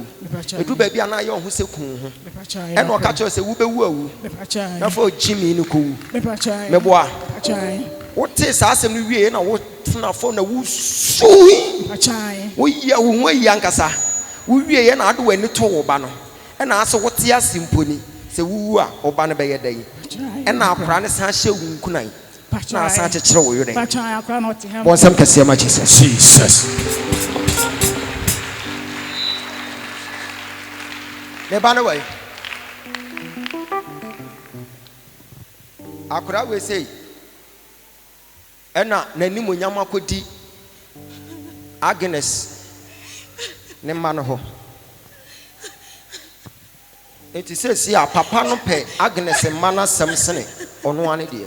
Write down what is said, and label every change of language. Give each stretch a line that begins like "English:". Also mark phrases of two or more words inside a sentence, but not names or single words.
Akan: ɛdu baabi a na ayɛ wo ho sɛ kuu ho ɛna ɔka kyerɛ sɛ wobɛwu awu na fa ɔgyimi no kɔwu mɛboa wote saa asɛm no wie na wotena fo na wosui woyia wo ho ayi ankasa wowie na ade w'ani to wo ba no ɛna asɛ wote ase mponi sɛ wowu a wo ba no bɛyɛ dɛn ɛna akora ne san hyɛ wo nkunan na asan kyekyerɛ wo yere bɔnsɛm kɛseɛ ma Jesus. Jesus. ne ba no wɔ akora wei sei ɛna n'anim onyam akɔdi Agnes ne mma no hɔ enti sɛsi a papa no pɛ Agnes mma no asɛm sene ɔno ane deɛ